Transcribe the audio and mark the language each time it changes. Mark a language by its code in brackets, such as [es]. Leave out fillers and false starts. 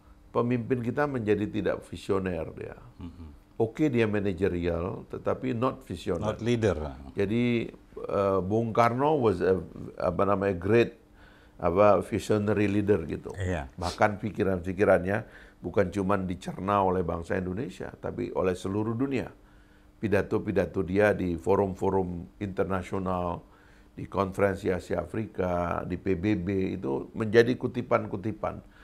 [id] Pemimpin kita menjadi tidak visioner dia. Oke, dia manajerial, tetapi not visioner. [en] Not leader. Jadi Bung Karno was great visionary leader gitu. [id] Iya. Bahkan pikiran-pikirannya bukan cuma dicerna oleh bangsa Indonesia, tapi oleh seluruh dunia. Pidato-pidato dia di forum-forum internasional, di Konferensi Asia Afrika, di PBB, itu menjadi kutipan-kutipan.